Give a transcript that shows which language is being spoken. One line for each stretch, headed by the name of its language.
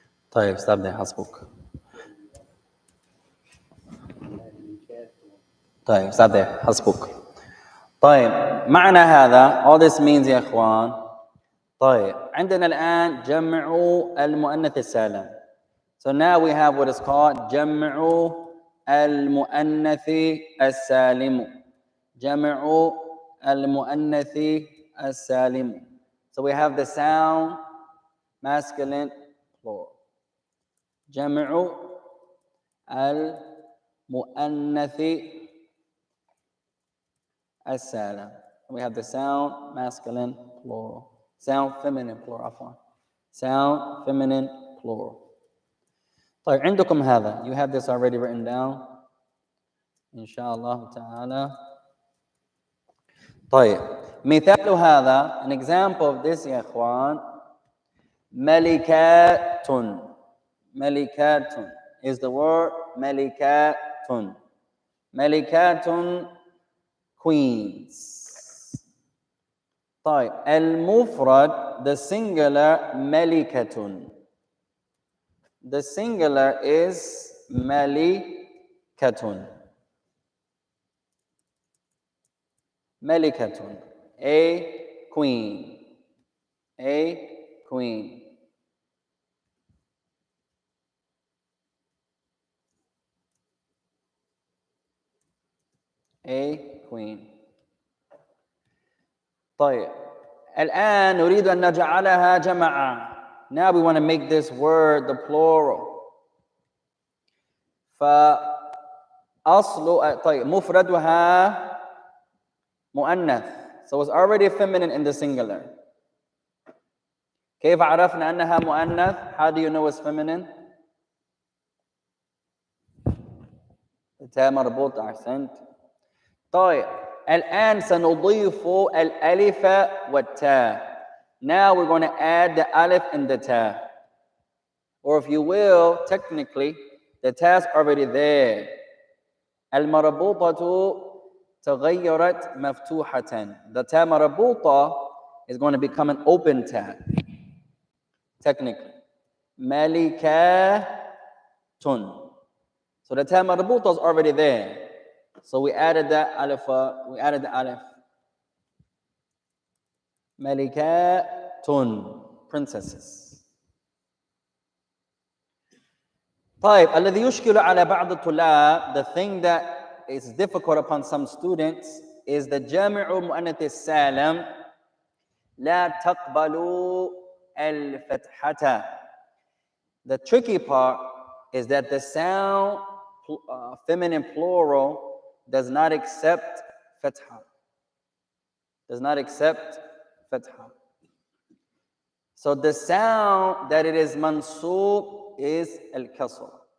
English: طيب, stop there.
Arabic: حسبك.
English: طيب, stop there.
Arabic: حسبك. طيب, معنى هذا,
English: all this means
Arabic: يا إخوان. طيب, عندنا الآن جمع المؤنث السالم.
English: So now we have what is called جمع المؤنث السالم.
Arabic: جمع المؤنث السالم.
English: So we have the sound, masculine, plural.
Arabic: جمع المؤنث السالم.
English: We have the sound, masculine, plural. Sound, feminine, plural.
Arabic: عفوا.
English: Sound, feminine, plural.
Arabic: طيب, عندكم هذا.
English: You have this already written down.
Arabic: إن شاء الله تعالى. طيب, مثال هذا,
English: an example of this
Arabic: يا إخوان.
English: Malikatun. Malikatun is the word Malikatun. Malikatun, queens.
Arabic: طيب المفرد,
English: the singular
Arabic: ملكة.
English: The singular is ملكة. ملكة, a queen. A queen. A queen.
Arabic: طيب الآن نريد أن نجعلها جمعا.
English: Now we want to make this word the plural.
Arabic: فأصل طيب مفردها مؤنث.
English: So it's already feminine in the singular.
Arabic: كيف عرفنا أنها مؤنث?
English: How do you know it's feminine?
Arabic: تاء مربوطة. أحسنت. طيب الآن سنضيف الألف والتاء.
English: Now we're going to add the alif and the ta. Or if you will, technically, the ta's already there.
Arabic: المربوطة تغيرت مفتوحة.
English: The ta مربوطة is going to become an open ta. Technically. ملكة. So the ta مربوطة is already there. So we added the alif. We added the alif.
Arabic: ملكاتٌ, princesses. طيب الذي يشكل على بعض الطلاب,
English: the thing that is difficult upon some students is the
Arabic: جامع مؤنث السالم لا تقبل الفتحة.
English: The tricky part is that the sound feminine plural does not accept fatha. Does not accept fatha. So the sound that it is mansoob is al-kasr.